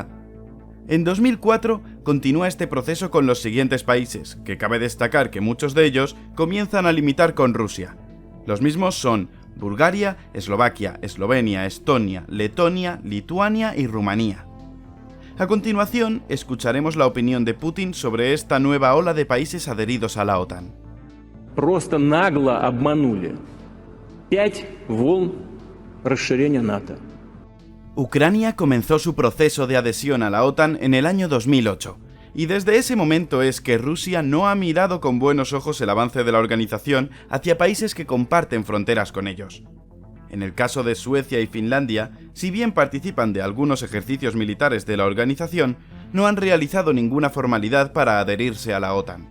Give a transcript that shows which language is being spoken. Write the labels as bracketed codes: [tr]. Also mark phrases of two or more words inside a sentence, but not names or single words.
[es] En 2004 continúa este proceso con los siguientes países, que cabe destacar que muchos de ellos comienzan a limitar con Rusia. Los mismos son Bulgaria, Eslovaquia, Eslovenia, Estonia, Letonia, Lituania y Rumanía. A continuación, escucharemos la opinión de Putin sobre esta nueva ola de países adheridos a la OTAN. [ru] Просто нагло обманули. 5 волн расширения НАТО. [es] Ucrania comenzó su proceso de adhesión a la OTAN en el año 2008. Y desde ese momento es que Rusia no ha mirado con buenos ojos el avance de la organización hacia países que comparten fronteras con ellos. En el caso de Suecia y Finlandia, si bien participan de algunos ejercicios militares de la organización, no han realizado ninguna formalidad para adherirse a la OTAN.